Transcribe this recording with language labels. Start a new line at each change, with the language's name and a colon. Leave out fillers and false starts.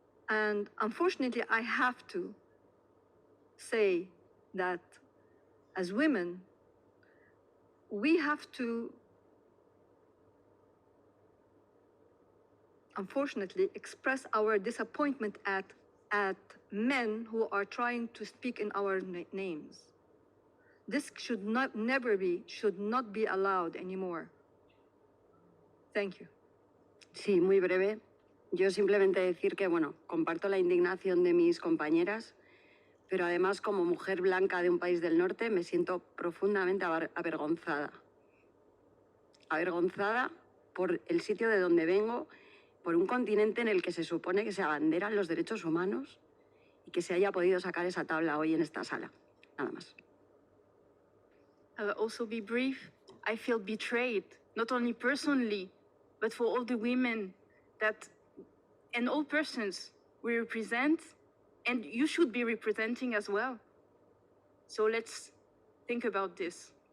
English: And unfortunately, I have to say that as women, we have to, unfortunately, express our disappointment at men who are trying to speak in our names. This should not be allowed anymore. Thank you.
Spanish: Sí, muy breve. Yo simplemente decir que, bueno, comparto la indignación de mis compañeras, pero además como mujer blanca de un país del norte me siento profundamente avergonzada. Avergonzada por el sitio de donde vengo, por un continente en el que se supone que se abanderan los derechos humanos y que se haya podido sacar esa tabla hoy en esta sala. Nada más.
English: I'll also be brief. I feel betrayed, not only personally, but for all the women and all persons we represent, and you should be representing as well. So let's think about this.